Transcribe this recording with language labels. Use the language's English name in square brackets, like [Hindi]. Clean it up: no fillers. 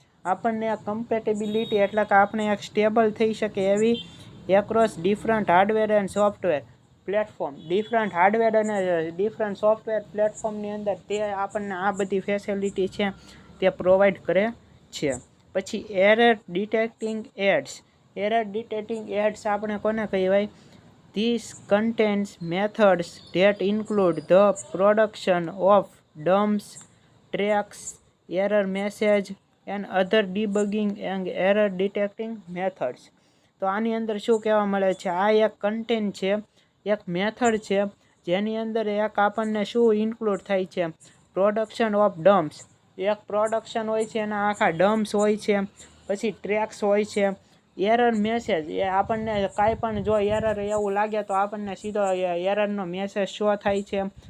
[Gujarati] આપણને કમ્પેટિબિલિટી એટલે કે આપણે એક સ્ટેબલ થઈ શકે એવી [English] Across different hardware and software platform. [Gujarati] Different hardware અને ડિફરન્ટ સોફ્ટવેર પ્લેટફોર્મની અંદર તે આપણને આ બધી ફેસિલિટી છે તે પ્રોવાઈડ કરે છે. પછી error detecting ads. Error detecting ads આપણે કોને કહેવાય? [English] This contains methods that include the production of dumps, tracks, error message, and other debugging and error detecting methods. [Gujarati] તો આની અંદર શું કહેવા મળે છે, આ એક કન્ટેન્ટ છે, એક મેથડ છે, જેની અંદર એક આપણને શું ઇન્ક્લુડ થાય છે, [English] Production of dumps. [Gujarati] એક પ્રોડક્શન હોય છે, એના આખા ડમ્પ્સ હોય છે, પછી ટ્રેક્સ હોય છે, એરર મેસેજ, એ આપણને કાંઈ પણ જો એરર એવું લાગે તો આપણને સીધો એરરનો મેસેજ શો થાય છે.